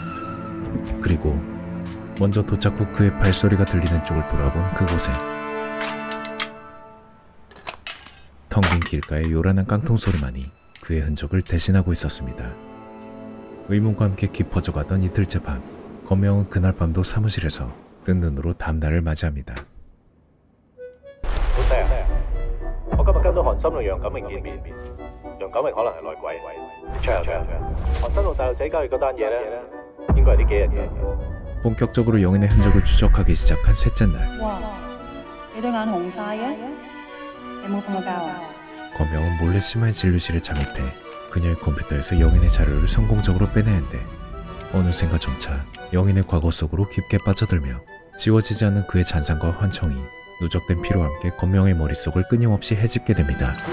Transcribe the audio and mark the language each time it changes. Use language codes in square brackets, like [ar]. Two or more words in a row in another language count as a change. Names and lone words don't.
[ko] 그리고 먼저 도착 후 그의 발소리가 들리는 쪽을 돌아본 그곳에 텅 빈 길가의 요란한 깡통 소리만이 그의 흔적을 대신하고 있었습니다. 의문과 함께 깊어져 가던 이틀째 밤, 권명은 그날 밤도 사무실에서 뜬 눈으로 다음날을 맞이합니다. [yue] 老細啊，我今日跟到韓森同楊錦榮見面，楊錦榮可能係內鬼。出啊！韓森同大陸仔交易嗰單嘢咧，應該係呢幾日嘅。 [ko] 본격적으로 영인의 흔적을 추적하기 시작한 셋째 날. [yue] 哇！你對眼紅晒嘅，你冇瞓過覺啊？ [ko] 권명은 몰래 심화의 진료실에 잠입해 그녀의 컴퓨터에서 영인의 자료를 성공적으로 빼내는데 어느샌가 점차 영인의 과거 속으로 깊게 빠져들며 지워지지 않는 그의 잔상과 환청이 누적된 피로와 함께 권명의 머릿속을 끊임없이 헤집게 됩니다.